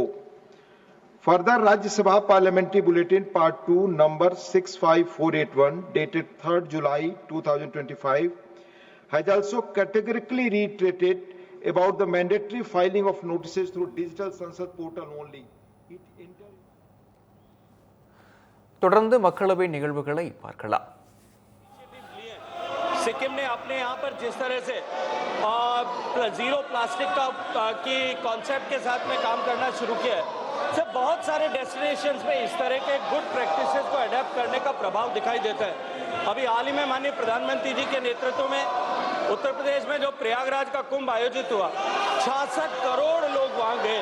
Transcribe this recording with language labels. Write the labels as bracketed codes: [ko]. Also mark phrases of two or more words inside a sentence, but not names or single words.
[en] Further, Rajya Sabha Parliamentary Bulletin Part 2 number 65481 dated 3rd July 2025 has also categorically reiterated about the mandatory filing of notices through digital Sansad portal only. [ta] தொடர்ந்து மக்களவை நிகழ்வுகளை பார்க்கலாம். [hi] सिक्किम ने अपने यहाँ पर जिस तरह से [en] zero plastic [hi] की कॉन्सेप्ट के साथ में काम करना शुरू किया है, से बहुत सारे डेस्टिनेशंस में इस तरह के [en] good practices [hi] को अडेप्ट करने का प्रभाव दिखाई देता है. अभी हाल ही में माननीय प्रधानमंत्री जी के नेतृत्व में उत्तर प्रदेश में जो प्रयागराज का कुंभ आयोजित हुआ, 66 करोड़ लोग वहाँ गए.